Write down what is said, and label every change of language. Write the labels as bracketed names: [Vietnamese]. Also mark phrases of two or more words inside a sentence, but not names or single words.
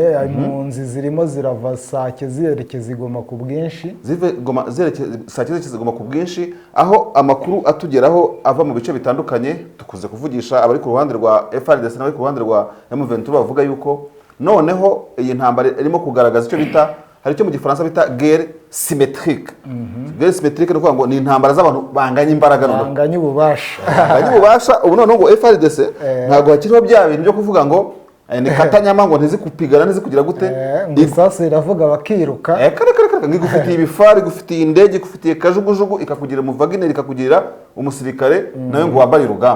[Kinyarwanda] Impunzi zirimo zirava Sake zerekeza Goma ku bwinshi, Sake zerekeza Goma ku bwinshi, aho amakuru atugeraho ava mu bice bitandukanye. Tukunze kuvugisha abari ku ruhande rwa FRDC n'abari ku ruhande rwa M23 bavuga yuko noneho iyi ntambara irimo kugaragaza icyo bita, hari icyo mu gifaransa bita [French] guerre symétrique. Guerre symétrique [Kinyarwanda] ni ukuvuga ngo ni intambara z'abantu banganya imbaraga, banganya ububasha ubu noneho ngo FRDC ntabwo hakiriho bya bintu byo kuvuga ngo ni katanyama ngo ntizikupigana ntizikugira gute, isasu iravuga bakiruka. Ngigufitiye ibifari, gufitiye indege, gufitiye kajugujugu, ikakugira mu Wagner, ikakugira umusirikare nawe ngo wambare urugamba